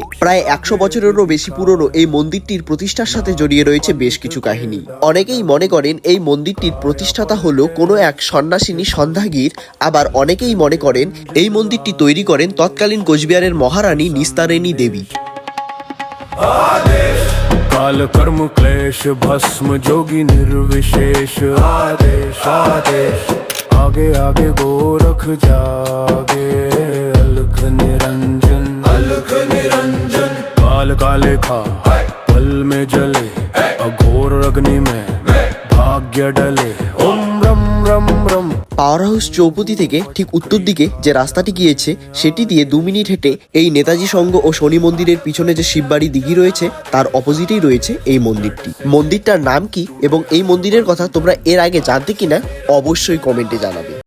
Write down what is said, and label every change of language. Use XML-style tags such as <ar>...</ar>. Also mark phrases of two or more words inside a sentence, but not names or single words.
<bn>প্রায় 100 বছরেরও বেশি পুরনো এই মন্দিরটির প্রতিষ্ঠার সাথে জড়িয়ে রয়েছে বেশ কিছু কাহিনী। অনেকেই মনে করেন এই মন্দিরটির প্রতিষ্ঠাতা হলো কোনো এক সন্ন্যাসিনী সন্ধ্যাগীর, আবার অনেকেই মনে করেন এই মন্দিরটি তৈরি করেন তৎকালীন কোচবিহারের মহারানী নিস্তারিণী দেবী।</bn> <hi>काल कर्म क्लेश भस्म जोगी निर्विशेष आदेश आदेश आगे आगे गोरख जागे अलख निरंजन काल काले खा पल में जले अघोर अग्नि में भाग्य डले ओम रम रम रम।</hi> <bn>পাওয়ার হাউস চৌপতি থেকে ঠিক উত্তর দিকে যে রাস্তাটি গিয়েছে সেটি দিয়ে 2 মিনিট হেঁটে এই নেতাজি সংঘ ও শনি মন্দিরের পিছনে যে শিববাড়ি দিঘি রয়েছে তার অপোজিটেই রয়েছে এই মন্দিরটি। মন্দিরটার নাম কি এবং এই মন্দিরের কথা তোমরা এর আগে জানতে কিনা অবশ্যই কমেন্টে জানাবে।</bn>